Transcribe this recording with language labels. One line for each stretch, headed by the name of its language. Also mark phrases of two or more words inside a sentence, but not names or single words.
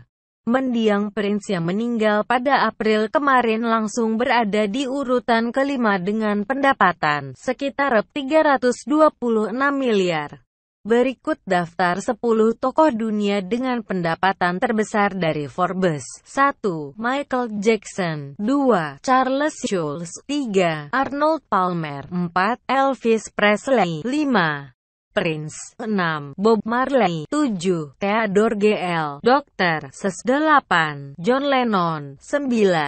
Indonesian: Mendiang Prince yang meninggal pada April kemarin langsung berada di urutan kelima dengan pendapatan sekitar Rp326 miliar. Berikut daftar 10 tokoh dunia dengan pendapatan terbesar dari Forbes. 1. Michael Jackson. 2. Charles Schulz. 3. Arnold Palmer. 4. Elvis Presley. 5. Prince. 6. Bob Marley. 7. Theodore G.L. Dr. Seuss. 8. John Lennon. 9.